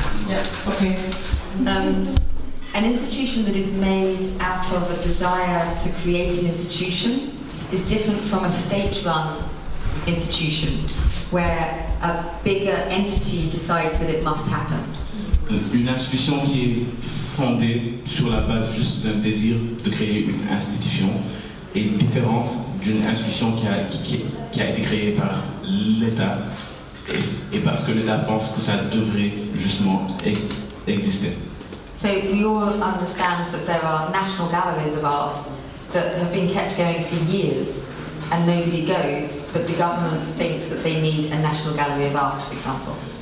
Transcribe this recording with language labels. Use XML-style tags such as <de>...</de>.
<en>Yeah, okay. An institution that is made out of a desire to create an institution is different from a state-run institution, where a bigger entity decides that it must happen.</en> <fr>Une institution qui est fondée sur la base juste d'un désir de créer une institution est différente d'une institution qui a été créée par l'État et parce que l'État pense que ça devrait justement exister.</fr> <en>So we all understand that there are national galleries of art that have been kept going for years and nobody goes, but the government thinks that they need a national gallery of art, for example.</en>